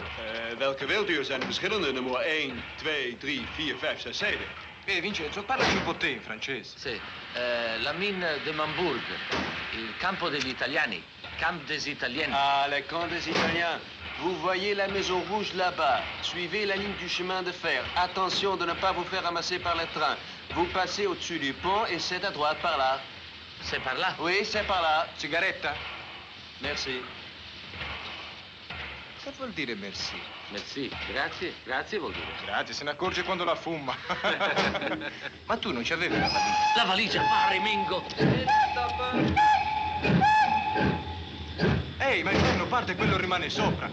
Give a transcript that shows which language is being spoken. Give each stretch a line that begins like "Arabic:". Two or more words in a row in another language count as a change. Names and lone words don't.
Dutch: Welke wilt u? Er zijn verschillende. Nummer 1, 2, 3, 4, 5, 6, 7.
Italian: Vincenzo, parlaci un po' te in francese.
French: Sì. La mine de Mamburg.
Italian: Il campo degli italiani.
French: Camp des Italiens. Ah, le camp des Italiens. Vous voyez la maison rouge là-bas. Suivez la ligne du chemin de fer. Attention de ne pas vous faire ramasser par le train. Vous passez au-dessus du pont et c'est à droite par là. C'est par là? Oui, c'est par là.
Italian: Sigaretta?
French: Merci.
Italian: Che vuol dire merci? Merci. Grazie. Grazie vuol dire. Grazie, se ne accorge quando la fuma. Ma tu non c'avevi la valigia? La valigia, pare, Mingo. Ehi, ma il treno parte e quello rimane sopra.